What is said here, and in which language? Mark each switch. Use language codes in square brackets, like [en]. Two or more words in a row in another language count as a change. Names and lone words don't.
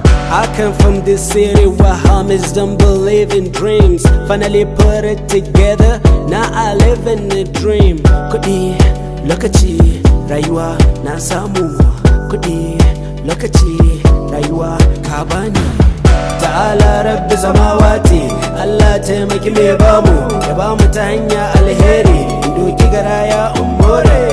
[en] I come from the city where homies don't believe in dreams. Finally put it together, now I live in a dream. [ha] Kuɗi, lokaci, rayuwa, na samu. Kuɗi, Lokaci, rayuwa, ka bani. [ar] تعالى ربي سماوات, [ha] Allah taimaki mai bamu, ya bamu ta hanya alheri. Doki garaya umore.